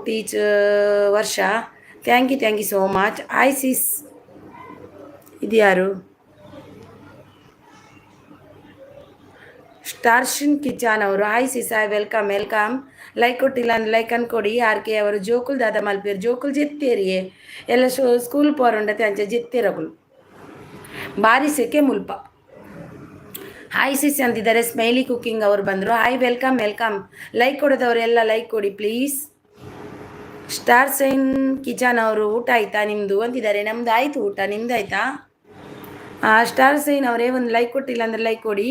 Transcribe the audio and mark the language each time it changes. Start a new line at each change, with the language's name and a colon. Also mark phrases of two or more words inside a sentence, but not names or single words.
English: Teach Varsha thank you so much.
Kannada: ಸಿಸ್ ಇದು ಯಾರು? ಸ್ಟಾರ್ಶಿನ್ ಕಿಚಾನ್ ಅವರು.
English: Sis welcome welcome.
Kannada: ಲೈಕ್ ಕೊಟ್ಟಿಲ್ಲ ಅಂದ್ರೆ ಲೈಕ್ ಅನ್ಕೊಡಿ.
Tulu: ಆರ್ ಕೆ ಅವರು ಜೋಕುಲ್ ದಾದ ಮಲ್ಪೇರು ಜೋಕುಲ್ ಜೆತ್ತೇರಿಯೇ ಎಲ್ಲ ಸ್ಕೂಲ್ ಪೋರುಂಡತೆ ಅಂಚೆ ಜೆತ್ತೇರಗುಲು ಭಾರಿ ಸೆಕೆ ಮುಲ್ಪ.
Kannada: ಸಿಸ್ ಅಂತಿದ್ದಾರೆ. ಸ್ಮೈಲಿ ಕುಕ್ಕಿಂಗ್ ಅವರು ಬಂದರು.
English: welcome welcome.
Kannada: ಲೈಕ್ ಕೊಡೋದವ್ರು ಎಲ್ಲ ಲೈಕ್ ಕೊಡಿ ಪ್ಲೀಸ್. ಸ್ಟಾರ್ ಸೈನ್ ಕಿಚನ್ ಅವರು ಊಟ ಆಯ್ತಾ ನಿಮ್ಮದು ಅಂತಿದ್ದಾರೆ. ನಮ್ದು ಆಯಿತು ಊಟ, ನಿಮ್ದು ಆಯಿತಾ? ಸ್ಟಾರ್ ಸೈನ್ ಅವರೇ ಒಂದು ಲೈಕ್ ಕೊಟ್ಟಿಲ್ಲ ಅಂದರೆ ಲೈಕ್ ಕೊಡಿ.